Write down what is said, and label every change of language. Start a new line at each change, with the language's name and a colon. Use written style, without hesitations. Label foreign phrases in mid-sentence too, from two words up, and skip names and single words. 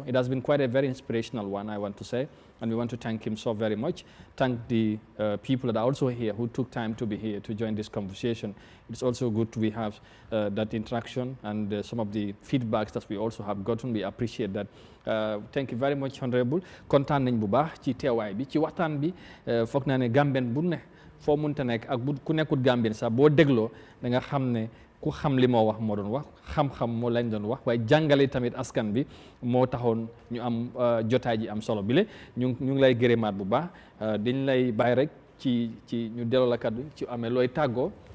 English: It has been quite a very inspirational one, I want to say, and we want to thank him so very much. Thank the people that are also here who took time to be here to join this conversation. It's also good we have that interaction and some of the feedbacks that we also have gotten. We appreciate that. Thank you very much, Honorable.
Wolof: Kontaan nañ bu baax ci teewaay bi ci waxtaan bi foog naa ne Gambien bu ne foo munta nekk ak bu ku nekkut Gambien sax boo dégloo da nga xam ne ku xam li moo wax moo doon wax xam-xam moo lañ doon wax waaye jàngale tamit askan bi moo taxoon ñu am jotaay ji am solo bile ñu ngi lay gërëmaat bu baax dañ lay bàyyi rek ci ñu delloo la kaddu ci amee looy tàggoo